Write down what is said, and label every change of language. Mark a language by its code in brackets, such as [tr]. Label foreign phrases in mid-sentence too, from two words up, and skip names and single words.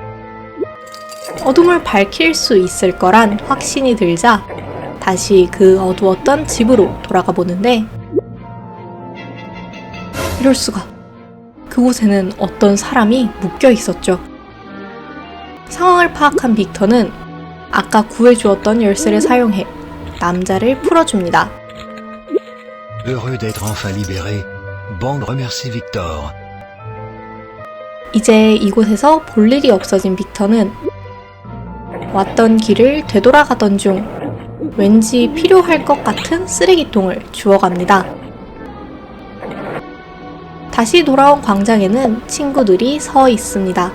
[ko] 어둠을 밝힐 수 있을 거란 확신이 들자 다시 그 어두웠던 집으로 돌아가 보는데 이럴 수가. 그곳에는 어떤 사람이 묶여 있었죠. 상황을 파악한 빅터는 아까 구해주었던 열쇠를 사용해 남자를 풀어줍니다. [fr] Heureux d'être enfin libéré, Bond remercie Victor. [ko] 이제 이곳에서 볼 일이 없어진 빅터는 왔던 길을 되돌아가던 중 왠지 필요할 것 같은 쓰레기통을 주워갑니다. 다시 돌아온 광장에는 친구들이 서 있습니다.